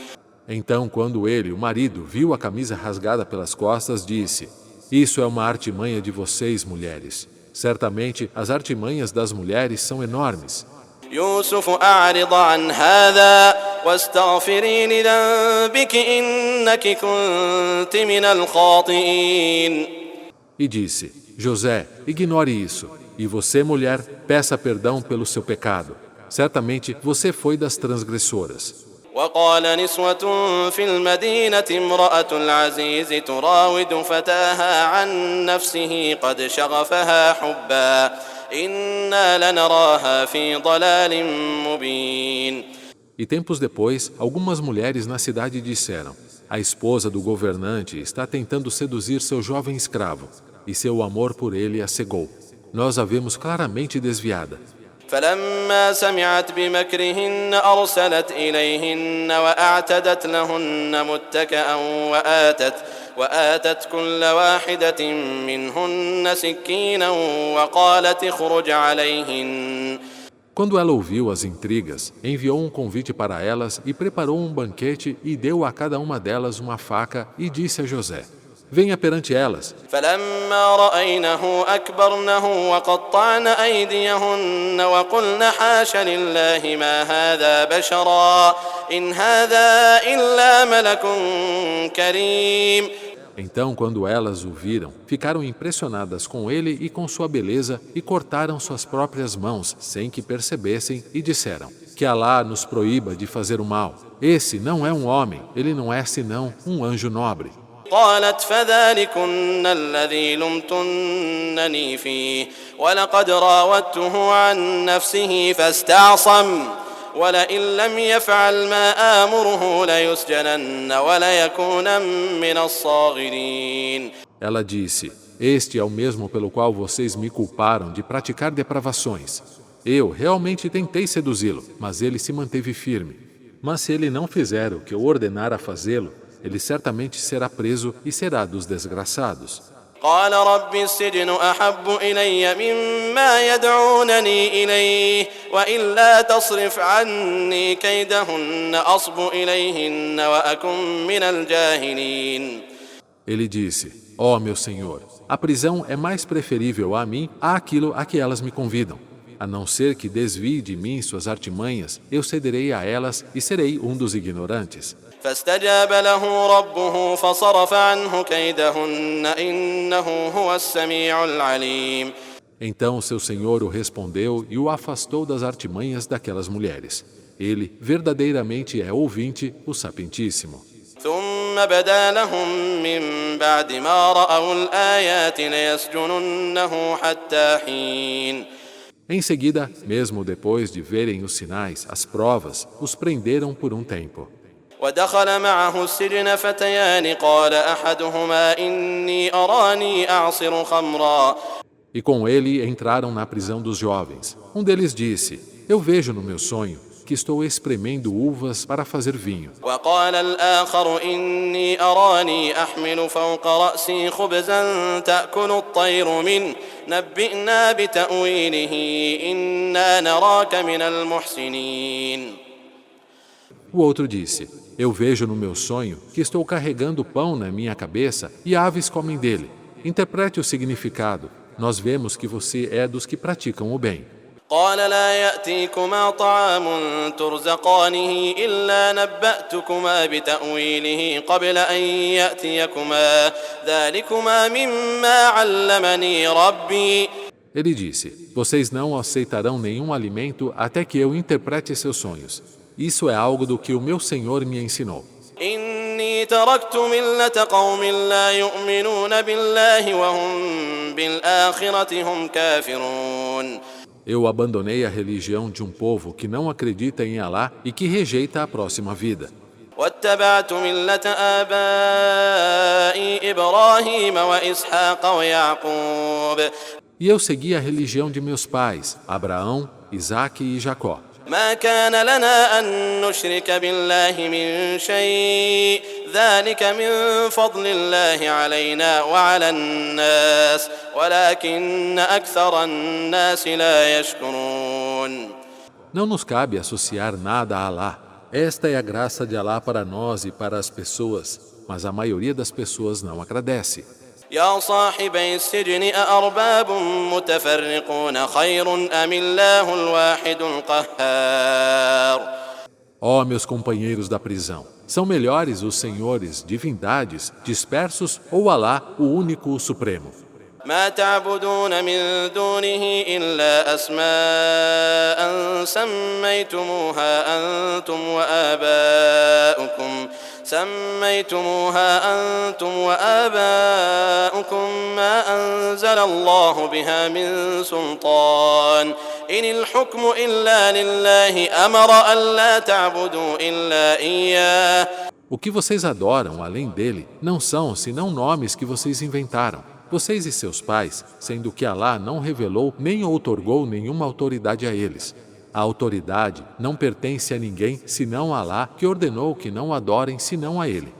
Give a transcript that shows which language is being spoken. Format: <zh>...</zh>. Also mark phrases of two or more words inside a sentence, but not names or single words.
<pt>Então, quando ele, o marido, viu a camisa rasgada pelas costas, disse: isso é uma artimanha de vocês, mulheres. Certamente, as artimanhas das mulheres são enormes.</pt> <ar>يوسف أعرض عن هذا واستغفري لذنبك إنك كنت من الخاطئين.</ar> <pt>E disse: José, ignore isso. E você, mulher, peça perdão pelo seu pecado. Certamente, você foi das transgressoras.</pt> <ar>وقال نسوة في المدينة امرأة العزيز تراود فتاها عن نفسه قد شغفها حبا إنا لنراها في ضلال مبين.</ar> <pt>E tempos depois, algumas mulheres na cidade disseram: a esposa do governante está tentando seduzir seu jovem escravo, e seu amor por ele a cegou. Nós a vemos claramente desviada.</pt> <ar>فلما سمعت بمكرهن أرسلت إليهن وأعتدت لهن متكئا وآتت كل واحدة منهن سكينا وقالت اخرج عليهن.</ar> <pt>Quando ela ouviu as intrigas, enviou um convite para elas e preparou um banquete e deu a cada uma delas uma faca e disse a José: venha perante elas.</pt> <ar>فلما رأينه أكبرنه وقطعن أيديهن وقلن حاش لله ما هذا بشرا إن هذا إلا ملك كريم.</ar> <pt>Então, quando elas o viram, ficaram impressionadas com ele e com sua beleza e cortaram suas próprias mãos, sem que percebessem, e disseram: que Alá nos proíba de fazer o mal. Esse não é um homem, ele não é senão um anjo nobre.</pt> <ar>قالت فذلكن الذي لمتنني فيه ولقد راودته عن نفسه فاستعصم ولئن لم يفعل ما آمره ليسجنن وليكون من الصاغرين.</ar> <pt>Ela disse: este é o mesmo pelo qual vocês me culparam de praticar depravações. Eu realmente tentei seduzi-lo, mas ele se manteve firme. Mas se ele não fizer o que eu ordenar a fazê-lo, ele certamente será preso e será dos desgraçados.</pt> <ar>قال رب السجن أحب إلي مما يدعونني إليه وإلا تصرف عني كيدهن أصب إليهن وأكن من الجاهلين.</ar> <pt>Ele disse: ó meu Senhor, a prisão é mais preferível a mim àquilo a que elas me convidam. A não ser que desvie de mim suas artimanhas, eu cederei a elas e serei um dos ignorantes.</pt> <ar>فاستجاب له ربه فصرف عنه كيدهن إنه هو السميع العليم.</ar> <pt>Então seu Senhor o respondeu e o afastou das artimanhas daquelas mulheres. Ele verdadeiramente é ouvinte, o sapientíssimo.</pt> <ar>ثم بدا لهم من بعد ما رأوا الآيات ليسجننه حتى حين.</ar> <pt>Em seguida, mesmo depois de verem os sinais, as provas, os prenderam por um tempo.</pt> <ar>ودخل معه السجن فتيان قال أحدهما إني أراني أعصر خمرا.</ar> <pt>E com ele entraram na prisão dos jovens. Um deles disse: eu vejo no meu sonho que estou espremendo uvas para fazer vinho.</pt> <ar>وقال الآخر إني أراني أحمل فوق رأسي خبزا تأكل الطير منه نبئنا بتأويله إنا نراك من المحسنين.</ar> <pt>O outro disse: eu vejo no meu sonho que estou carregando pão na minha cabeça e aves comem dele. Interprete o significado. Nós vemos que você é dos que praticam o bem.</pt> <ar>قال لا يأتيكما طعام ترزقانه إلا نبأتكما بتأويله قبل أن يأتيكما ذلكما مما علمني ربي.</ar> <pt>Ele disse: vocês não aceitarão nenhum alimento até que eu interprete seus sonhos. Isso é algo do que o meu Senhor me ensinou.</pt> <ar>إني تركت ملة قوم لا يؤمنون بالله وهم بالآخرة هم كافرون.</ar> <pt>Eu abandonei a religião de um povo que não acredita em Alá e que rejeita a próxima vida.</pt> <ar>واتبعت ملة آبائي إبراهيم وإسحاق ويعقوب.</ar> <pt>E eu segui a religião de meus pais, Abraão, Isaque e Jacó.</pt> <ar>ما كان لنا أن نشرك بالله من شيء ذلك من فضل الله علينا وعلى الناس ولكن أكثر الناس لا يشكرون.</ar> <pt>Não nos cabe associar nada a Alá. Esta é a graça de Alá para nós e para as pessoas, mas a maioria das pessoas não agradece.</pt> <ar>يا صاحبي السجن أأرباب متفرقون خير أم الله الواحد القهار.</ar> <pt>Ó meus companheiros da prisão, são melhores os senhores, divindades, dispersos ou Alá, o único, o supremo?</pt> <ar>ما تعبدون من دونه إلا أسماء سميتموها أنتم وآباؤكم ما أنزل الله بها من سلطان إن الحكم إلا لله أمر ألا تعبدوا إلا إياه.</ar> <pt>O que vocês adoram, além dele, não são senão nomes que vocês inventaram, vocês e seus pais, sendo que Alá não revelou nem outorgou nenhuma autoridade a eles. A autoridade não pertence a ninguém senão a Alá, que ordenou que não adorem senão a ele.</pt>